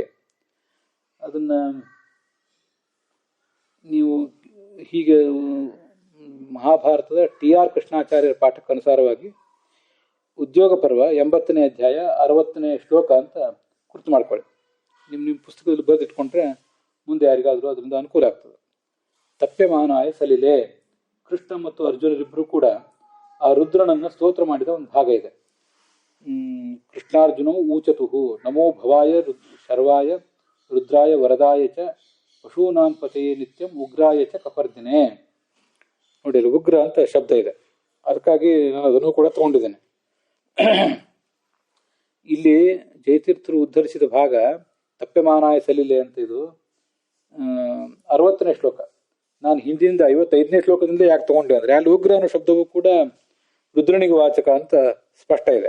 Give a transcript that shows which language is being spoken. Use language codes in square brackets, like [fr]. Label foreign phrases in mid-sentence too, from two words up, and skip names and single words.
[kn] ಅದನ್ನ ನೀವು ಹೀಗೆ ಮಹಾಭಾರತದ TR ಕೃಷ್ಣಾಚಾರ್ಯರ ಪಾಠಕ್ಕನುಸಾರವಾಗಿ ಉದ್ಯೋಗ ಪರ್ವ 80ನೇ ಅಧ್ಯಾಯ 60ನೇ ಶ್ಲೋಕ ಅಂತ ಗುರ್ತು ಮಾಡ್ಕೊಳ್ಳಿ. ನಿಮ್ಮ ಪುಸ್ತಕದಲ್ಲಿ ಬರೆದಿಟ್ಕೊಂಡ್ರೆ ಮುಂದೆ ಯಾರಿಗಾದರೂ ಅದರಿಂದ ಅನುಕೂಲ ಆಗ್ತದೆ. [sa] ತಪ್ಯಮಾನಾಯ ಸಲಿಲೆ. [kn] ಕೃಷ್ಣ ಮತ್ತು ಅರ್ಜುನರಿಬ್ಬರು ಕೂಡ ಆ ರುದ್ರನನ್ನು ಸ್ತೋತ್ರ ಮಾಡಿದ ಒಂದು ಭಾಗ ಇದೆ. [sa] ಕೃಷ್ಣಾರ್ಜುನವು ಊಚತುಹು ನಮೋ ಭವಾಯ ಶರ್ವಾಯ ರುದ್ರಾಯ ವರದಾಯ ಚ ಪಶೂನಾಂ ಪತೆಯೇ ನಿತ್ಯಂ ಉಗ್ರಾಯ ಚ ಕಪರ್ದಿನೇ. [kn] ನೋಡಿ, ಉಗ್ರ ಅಂತ ಶಬ್ದ ಇದೆ, ಅದಕ್ಕಾಗಿ ನಾನು ಅದನ್ನು ಕೂಡ ತಗೊಂಡಿದ್ದೇನೆ. ಇಲ್ಲಿ ಜಯತೀರ್ಥರು ಉದ್ಧರಿಸಿದ ಭಾಗ [sa] ತಪ್ಯಮಾನಾಯ ಸಲಿಲೆ [kn] ಅಂತ. ಇದು 60ನೇ ಶ್ಲೋಕ. ನಾನು ಹಿಂದಿನಿಂದ 55ನೇ ಶ್ಲೋಕದಿಂದ ಯಾಕೆ ತಗೊಂಡೆ ಅಂದ್ರೆ ಅಲ್ಲಿ ಉಗ್ರ ಅನ್ನೋ ಶಬ್ದವೂ ಕೂಡ ರುದ್ರನಿಗೆ ವಾಚಕ ಅಂತ ಸ್ಪಷ್ಟ ಇದೆ.